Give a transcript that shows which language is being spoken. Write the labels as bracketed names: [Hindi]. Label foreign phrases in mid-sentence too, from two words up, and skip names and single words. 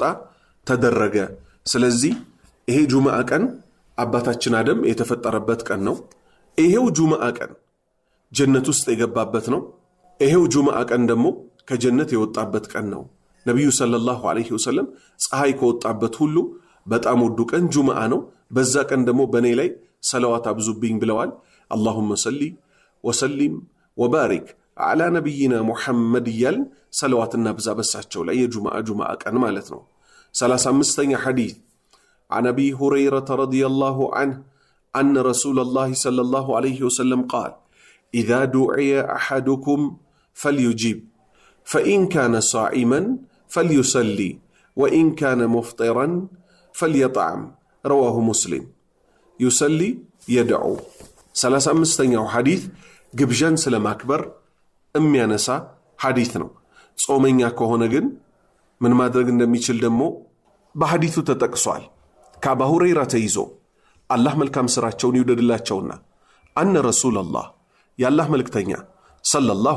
[Amharic] ተደረገ። ስለዚህ ይሄ ጁሙዓ ቀን አባታችን አደም የተፈጠረበት ቀን ነው። ይሄው ጁሙዓ ቀን ጀነት ውስጥ የገባበት ነው። ይሄው ጁሙዓ ቀን ደግሞ ከጀነት የወጣበት ቀን ነው። ነብዩ [Arabic] صلى الله عليه وسلم [Amharic] ፀሐይ ከወጣበት ሁሉ በጣም ውዱ ቀን ጁሙዓ ነው። በዛ ቀን ደግሞ በኔ ላይ ሰለዋት አብዙብኝ ብለዋል። [Arabic] اللهم صل وسلم وبارك على نبينا محمد [Amharic] እያልን ሰለዋትና ብዛ በሳቸው ላይ የጁሙዓ ቀን ማለት ነው። [Arabic] 35ኛ ሐዲስ عن أبي هريرة رضي الله عنه أن رسول الله صلى الله عليه وسلم قال إذا دعي أحدكم فليجيب فإن كان صائما فليصلي وإن كان مفطرا فليطعم رواه مسلم يصلي يدعو [Amharic] 35ኛው ሐዲስ ግብዣን ስለማክበር የሚያነሳ ሐዲስ ነው። ጾመኛ ከሆነ ግን ምን ማድረግ እንደሚችል ደግሞ በሐዲሱ ተጠቅሷል። ከአባ ሁረይራ ተይዞ አላህ መልካም ስራቸውን ይውደድላቸውና [Arabic] أن رسول الله [Amharic] የአላህ መልክተኛ ሰለላሁ